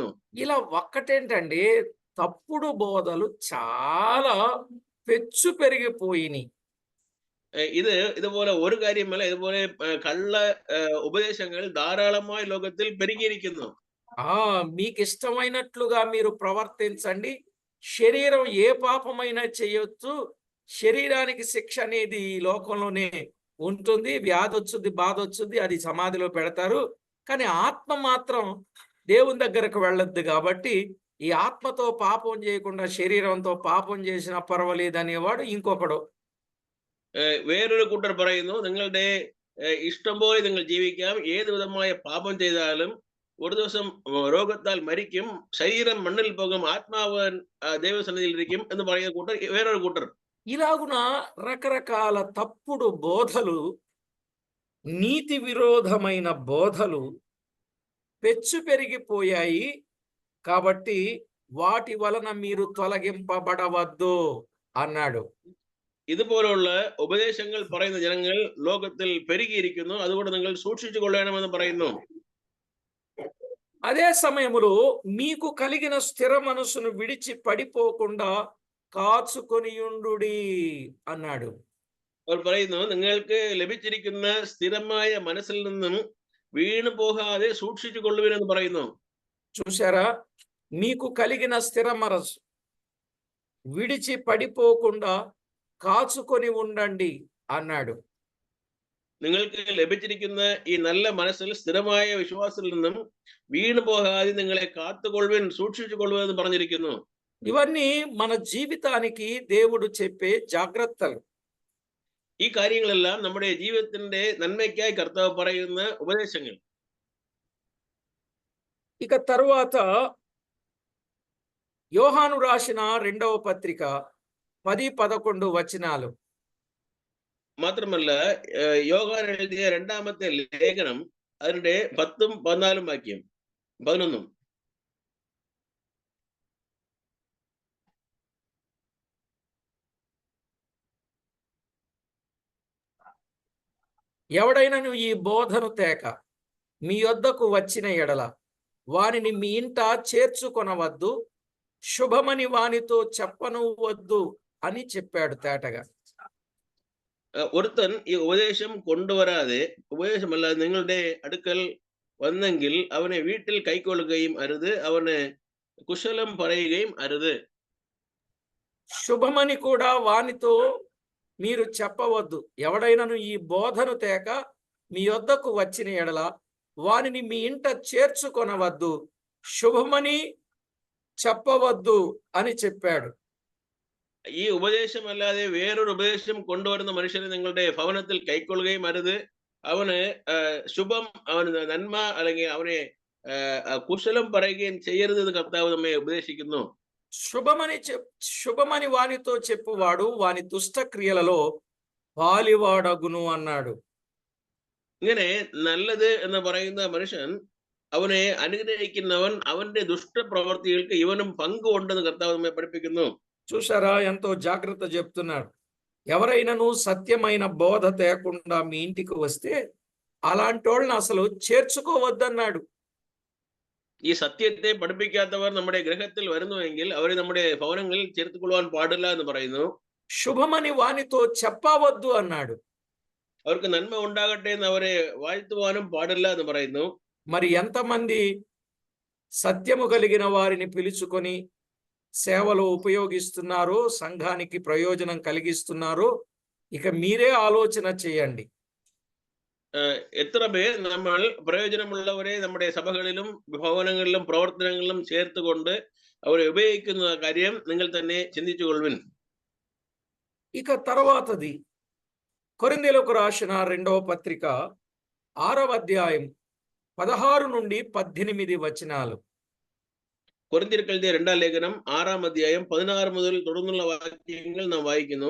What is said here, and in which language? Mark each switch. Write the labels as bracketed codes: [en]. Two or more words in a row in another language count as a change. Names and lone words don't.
[te] ఇలా ఒక్కటేంటండి తప్పుడు బోధలు చాలా పెచ్చు పెరిగిపోయినాయి. [ml] ഇത് ഇതുപോലെ ഒരു കാര്യമല്ല, ഇതുപോലെ കള്ള ഉപദേശങ്ങൾ ധാരാളമായി ലോകത്തിൽ പെരുകിയിരിക്കുന്നു. [te] మీకు ఇష్టమైనట్లుగా మీరు ప్రవర్తించండి, శరీరం ఏ పాపమైనా చేయొచ్చు, శరీరానికి శిక్ష అనేది ఈ లోకంలోనే ఉంటుంది, వ్యాధి వచ్చుద్ది బాధ వచ్చుద్ది, అది సమాధిలో పెడతారు, కానీ ఆత్మ మాత్రం దేవుని దగ్గరకు వెళ్ళొద్దు. కాబట్టి ఈ ఆత్మతో పాపం చేయకుండా శరీరంతో పాపం చేసినా పర్వాలేదు అనేవాడు ఇంకొకడు. [ml] വേറൊരു കൂട്ടർ പറയുന്നു നിങ്ങളുടെ ഇഷ്ടം പോലെ നിങ്ങൾ ജീവിക്കാം, ഏത് വിധമായ പാപം ചെയ്താലും ഒരു ദിവസം രോഗത്താൽ മരിക്കും, ശരീരം മണ്ണിൽ പോകും, ആത്മാവ് ദൈവസന്നിധിയിൽ ഇരിക്കും എന്ന് പറയുന്ന കൂട്ടർ വേറൊരു കൂട്ടർ. [te] ఇలాగున రకరకాల తప్పుడు బోధలు, నీతి విరోధమైన బోధలు పెచ్చు పెరిగిపోయాయి. కాబట్టి వాటి వలన మీరు తొలగింపబడవద్దు అన్నాడు. [ml] ഇതുപോലുള്ള ഉപദേശങ്ങൾ പറയുന്ന ജനങ്ങൾ ലോകത്തിൽ പെരുകിയിരിക്കുന്നു, അതുകൊണ്ട് നിങ്ങൾ സൂക്ഷിച്ചു കൊള്ളണമെന്ന് പറയുന്നു. [te] అదే సమయములో మీకు కలిగిన స్థిర మనసును విడిచి పడిపోకుండా കാച്ചുകൊനിയുണ്ടുടി అన్నాడు. [ml] അവർ പറയുന്നു നിങ്ങൾക്ക് ലഭിച്ചിരിക്കുന്ന സ്ഥിരമായ മനസ്സിൽ നിന്നും വീണു പോകാതെ സൂക്ഷിച്ചു കൊള്ളുവിനെന്ന് പറയുന്നു. [te] చూసారా, మీకు కలిగిన స్థిర మనసు విడిచి పడిపోకుండా కాచుకొని ఉండండి అన్నాడు. [ml] നിങ്ങൾക്ക് ലഭിച്ചിരിക്കുന്ന ഈ നല്ല മനസ്സിൽ സ്ഥിരമായ വിശ്വാസത്തിൽ നിന്നും വീണു പോകാതെ നിങ്ങളെ കാത്തുകൊള്ളുവിൻ, സൂക്ഷിച്ചു കൊള്ളുവിൻ എന്ന് പറഞ്ഞിരിക്കുന്നു. [te] ఇవన్నీ మన జీవితానికి దేవుడు చెప్పే జాగ్రత్తలు. [ml] ഈ കാര്യങ്ങളെല്ലാം നമ്മുടെ ജീവിതത്തിന്റെ നന്മയ്ക്കായി കർത്താവ് പറയുന്ന ഉപദേശങ്ങൾ. [te] ఇక తరువాత యోహాను రాసిన 2వ పత్రిక 10-11 వచనాలు. [ml] മാത്രമല്ല യോഹാൻ എഴുതിയ രണ്ടാമത്തെ ലേഖനം അതിന്റെ 10ഉം 14ഉം വാക്യം 11ഉം. [te] ఎవడైనను ఈ బోధను తేక మీ యొద్దకు వచ్చిన ఎడల వానిని మీ ఇంట చేర్చుకొనవద్దు, శుభమని వానితో చెప్పనవద్దు అని చెప్పాడు తేటగా. [ml] ഒരുത്തൻ ഈ ഉപദേശം കൊണ്ടുവരാതെ, ഉപദേശമല്ലാതെ നിങ്ങളുടെ അടുക്കൽ വന്നെങ്കിൽ അവനെ വീട്ടിൽ കൈക്കൊള്ളുകയും അരുത്, അവന് കുശലം പറയുകയും അരുത്. [te] శుభమని కూడా వానితో మీరు చెప్పవద్దు. ఎవడైనను ఈ బోధను తేక మీ యొద్దకు వచ్చిన ఎడల వానిని మీ ఇంట చేర్చుకొనవద్దు, శుభమని చెప్పవద్దు అని చెప్పాడు. [ml] ഈ ഉപദേശമല്ലാതെ വേറൊരു ഉപദേശം കൊണ്ടുവരുന്ന മനുഷ്യനെ നിങ്ങളുടെ ഭവനത്തിൽ കൈക്കൊള്ളുകയും അരുത്, അവന് ശുഭം, അവന് നന്മ അല്ലെങ്കിൽ അവനെ കുശലം പറയുകയും ചെയ്യരുത് എന്ന് കർത്താവ് നമ്മെ ഉപദേശിക്കുന്നു. [te] శుభమని వానితో చెప్పువాడు వాని దుష్ట క్రియలలో పాలివాడగును అన్నాడు. [ml] ഇങ്ങനെ നല്ലത് എന്ന് പറയുന്ന മനുഷ്യൻ, അവനെ അനുഗ്രഹിക്കുന്നവൻ, അവന്റെ ദുഷ്ടപ്രവർത്തികൾക്ക് ഇവനും പങ്കുണ്ടെന്ന് കർത്താവ് നമ്മെ പഠിപ്പിക്കുന്നു. [te] చూసారా, ఎంతో జాగ్రత్త చెప్తున్నాడు. ఎవరైనాను సత్యమైన బోధ తేకుండా మీ ఇంటికి వస్తే అలాంటి వాళ్ళని అసలు చేర్చుకోవద్దన్నాడు. [ml] ഈ സത്യത്തെ പഠിപ്പിക്കാത്തവർ നമ്മുടെ ഗൃഹത്തിൽ വരുന്നുവെങ്കിൽ അവരെ നമ്മുടെ ഭവനങ്ങളിൽ ചേർത്തുകൊള്ളുവാൻ പാടില്ല എന്ന് പറയുന്നു. [te] శుభమని వానితో చెప్పవద్దు అన్నాడు. [ml] അവർക്ക് നന്മ ഉണ്ടാകട്ടെ എന്ന് അവരെ വാഴ്ത്തുവാനും പാടില്ല എന്ന് പറയുന്നു. [te] మరి ఎంతమంది సత్యము కలిగిన వారిని పిలుచుకొని సేవలో ఉపయోగిస్తున్నారో, సంఘానికి ప్రయోజనం కలిగిస్తున్నారో ఇక మీరే ఆలోచన చేయండి. [ml] എത്ര പേർ നമ്മൾ പ്രയോജനമുള്ളവരെ നമ്മുടെ സഭകളിലും ഭവനങ്ങളിലും പ്രവർത്തനങ്ങളിലും ചേർത്തുകൊണ്ട് അവരെ ഉപയോഗിക്കുന്ന കാര്യം നിങ്ങൾ തന്നെ ചിന്തിച്ചു കൊള്ളുവിൻ. [te] ఇక తర్వాతది కొరింథీయులకు రాసిన 2వ పత్రిక 6వ అధ్యాయం 16 నుండి 18 వచనాలు. [ml] കൊരിന്ത്യർക്ക് എഴുതിയ 2ാം ലേഖനം 6ാം അധ്യായം 16 മുതൽ തുടർന്നുള്ള വാക്യങ്ങൾ നാം വായിക്കുന്നു.